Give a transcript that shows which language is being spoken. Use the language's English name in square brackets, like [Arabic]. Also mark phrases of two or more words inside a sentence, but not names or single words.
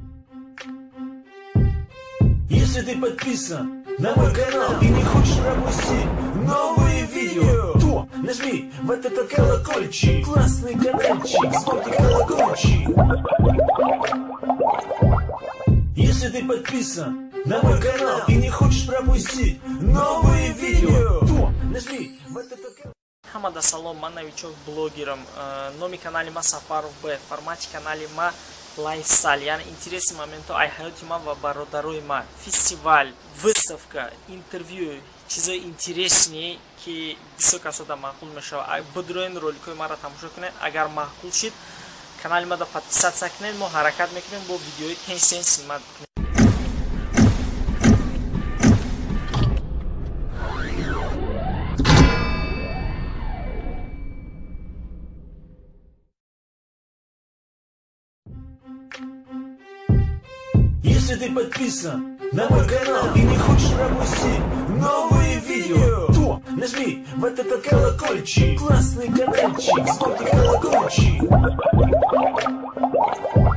[Russian] Если ты подписан на мой канал и не хочешь пропустить новые видео, то нажми вот этот колокольчик, классный каналчик, смотри колокольчик. Если ты подписан на мой канал и не хочешь пропустить новые видео, то нажми вот этот колокольчик. [Tajik] Хамада салом, ман [Russian] новичок блогером. [Tajik] Номи канали ма Сафаров Б, формате канали ма лайфстайл, яъне интереси моменто ай ҳаёти ман ва бародарои ман, [Russian] фестиваль, выставка, интервью, [Tajik] чизои интересные ки бисёр касода маъқул мешавад. Бидроин роликои маро тамошо кунед. Агар маъқул шид канали мада подписатся кунед. Мо ҳаракат мекунем бо видеои тенсен снимат кунем. [Russian] Если ты подписан на мой канал и не хочешь пропустить новые видео, то нажми вот этот колокольчик, классный каналчик, смотри колокольчик.